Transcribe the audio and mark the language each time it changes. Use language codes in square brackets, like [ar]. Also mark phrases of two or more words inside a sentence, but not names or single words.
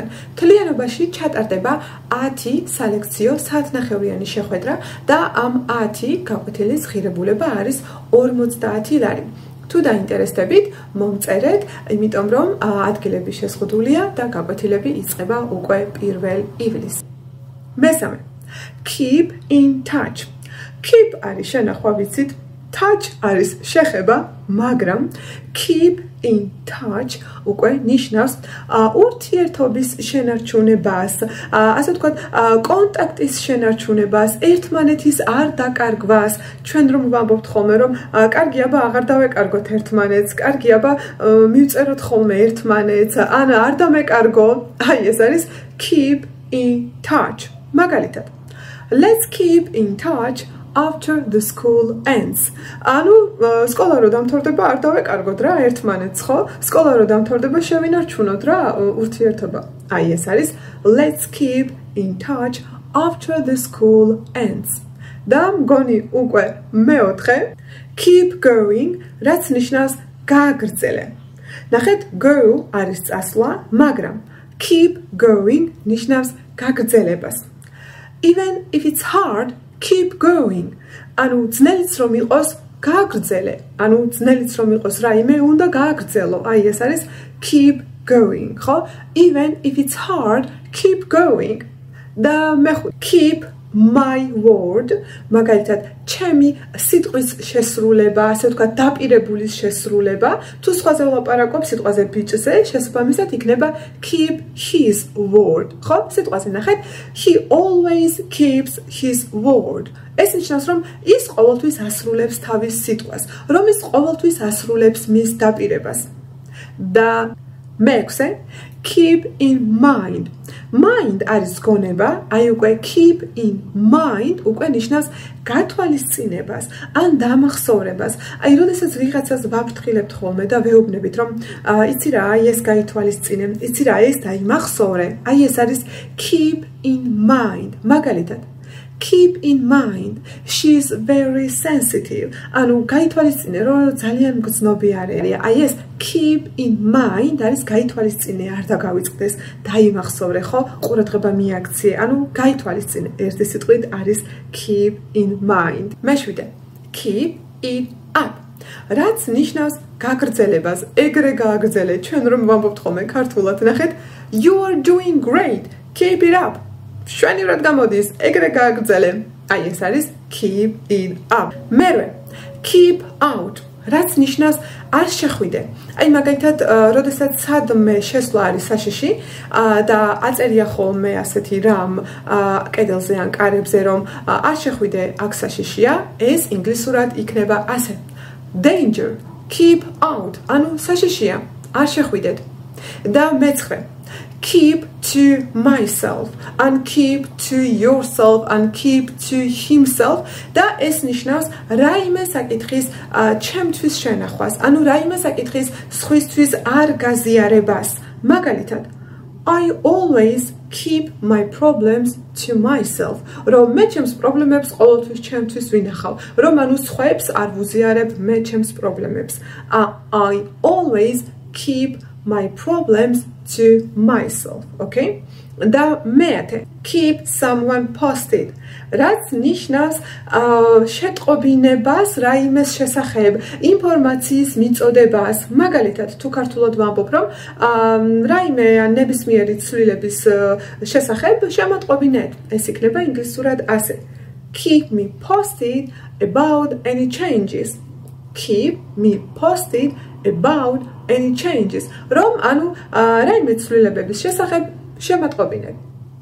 [ka] მთლიანობაში ჩატარდება 10 სალექციო საათნახევრიანი შეხვედრა და ამ 10 გაკვეთილის ღირებულება არის 50 ლარი. თუ დაინტერესდებით, მომწერეთ, იმიტომ რომ ადგილები შეზღუდულია და გაკვეთილები იწყება უკვე 1 ივლისს. მესამე, [en] keep in touch. [ka] Keep არის შენახვა ვიცით, touch არის შეხება, მაგრამ [en] keep in touch [ka] უკვე ნიშნავს ურთიერთობის შენარჩუნებას, ასე ვთქვათ, კონტაქტის შენარჩუნებას, ერთმანეთის არ დაკარგვას. ჩვენ რომ ვამბობთ ხოლმე რომ კარგი აბა აღარ დავეკარგოთ ერთმანეთს, კარგი აბა მივწეროთ ხოლმე ერთმანეთს, ან არ დამეკარგო. აი ეს არის [en] keep in touch. მაგალითად, let's keep in touch after the school ends. [ka] ანუ სკოლა რო დამთავრდება, არ დავეკარგოთ რა ერთმანეთს, ხო? სკოლა რო დამთავრდება, შევინარჩუნოთ რა ურთიერთობა. აი ეს არის [en] let's keep in touch after the school ends. [ka] და მგონი უკვე მეოთხე, [en] keep going, [ka] რაც ნიშნავს გააგრძელე. ნახეთ, go არის წასვლა, მაგრამ [en] keep going [ka] ნიშნავს გაგრძელებას. [en] Even if it's hard, keep going. [ka] ანუ ძნელიც რომ იყოს, გააგრძელე. ანუ ძნელიც რომ იყოს რაიმე, უნდა გააგრძელო. აი ეს არის [en] keep going, [ka] ხო? [en] Even if it's hard, keep going. [ka] და მეხუთე, [en] keep my word. [ka] მაგალითად, ჩემი სიტყვის შესრულება, ასე ვთქვათ, დაპირებულის შესრულება. თუ სხვაზე ვლაპარაკობ სიტყვაზე ბიჭზე, შესაბამისად იქნება [en] keep his word. [ka] ხო? სიტყვაზე ნახეთ, [en] he always keeps his word. [ka] ეს ნიშნავს, რომ ის ყოველთვის ასრულებს თავის სიტყვას, რომ ის ყოველთვის ასრულებს მის დაპირებას. და მეექვსე, [en] keep in mind. [ka] Mind არის გონება, აი უკვე [en] keep in mind [ka] უკვე ნიშნავს გათვალისწინებას ან დამახსოვრებას. აი როდესაც ვიღაცას ვაფრთხილებთ ხოლმე და ვეუბნებით, რომ იცი რა, აი ეს გაითვალისწინე, იცი რა, ეს დაიმახსოვრე. აი ეს არის [en] keep in mind. მაგალითად, keep in mind, she is very sensitive. [ka] ანუ გაითვალისწინე, რომ ძალიან მგრძნობიარეა. აი ეს [en] keep in mind [ka] არის გაითვალისწინე, არ დაგავიწყდეს, დაიმახსოვრე, ხო? ყურადღება მიაქცია. ანუ გაითვალისწინე. ერთი სიტყვით არის [en] keep in mind. მეშვიდე, keep it up. [ka] რაც ნიშნავს გაგრძელებას, ეგრე გააგრძელე. ჩვენ რომ ვამბობთ ხოლმე ქართულად, ნახეთ, [en] you are doing great, keep it up. [ka] შვენივრად გამოდის, ეგრე გააგრძელე. აი ეს არის [en] keep it up. მერვე, keep out. [ka] რაც ნიშნავს არ შეხვიდე. აი მაგალითად, როდესაც სადმე შესვლა არის საშიში და აწერია ხოლმე ასეთი რამ კედელზე ან კარებზე, რომ არ შეხვიდე, აქ საშიშია, ეს ინგლისურად იქნება ასე. [en] danger, keep out, [ka] ანუ საშიშია, არ შეხვიდეთ. და მეცხრე, [en] keep to myself, and keep to yourself, and keep to himself. [ka] და ეს ნიშნავს რაიმე საკითხის ჩემთვის შენახვას, ანუ რაიმე საკითხის სხვისთვის არ გაზიარებას. მაგალითად, [en] I always keep my problems to myself. რომ მე ჩემს პრობლემებს ყოველთვის ჩემთვის ვინახავ, რომ ანუ სხვებს არ ვუზიარებ მე ჩემს პრობლემებს. I always keep my problems to myself, okay? [ka] და მეათე, [en] keep someone posted. [ka] რაც ნიშნავს შეტყობინებას რაიმეს შესახებ, ინფორმაციის მიწოდებას. მაგალითად, თუ ქართულად ვამბობ, რომ რაიმე ნებისმიერი ცვლილების შესახებ შემოტყობინეთ, ეს იქნება ინგლისურად ასე. [en] Keep me posted about any changes. Keep me posted about any changes. [ka] რომ ანუ რაიმე ცვლილებების შესახებ შემოტყობინეთ.